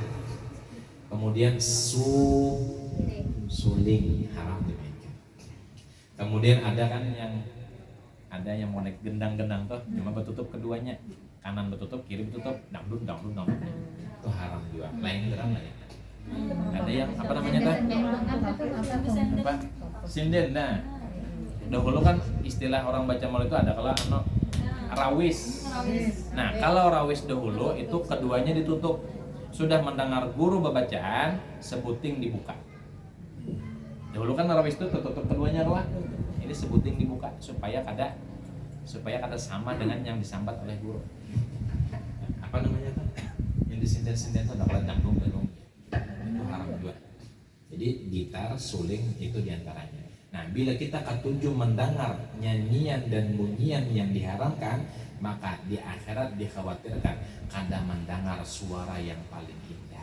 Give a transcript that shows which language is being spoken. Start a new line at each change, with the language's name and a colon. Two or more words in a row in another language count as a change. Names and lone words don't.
Indonesian: Kemudian suling haram dimainkan. Kemudian ada yang mau naik gendang-gendang tuh, cuma bertutup keduanya, kanan bertutup, kiri bertutup, dangdut. Itu haram juga. Lain gerak lain. Ada yang apa namanya tuh? Apa? Sinden. Nah, dahulu kan istilah orang baca maulid itu ada kalau rawis. Nah, kalau rawis dahulu itu keduanya ditutup. Sudah mendengar guru bacaan, sebuting dibuka. Dahulu kan rawis itu tertutup keduanya lah.
Banjar: Ini sebuting dibuka supaya kada sama dengan yang disambat oleh guru.
Indonesian: Apa namanya tuh? Yang disinden-sinden itu adalah dangdung. Itu haram juga. Jadi gitar, suling itu diantaranya. Nah, bila kita ketujuh mendengar nyanyian dan bunyian yang diharamkan, maka di akhirat dikhawatirkan kada mendengar suara yang paling indah.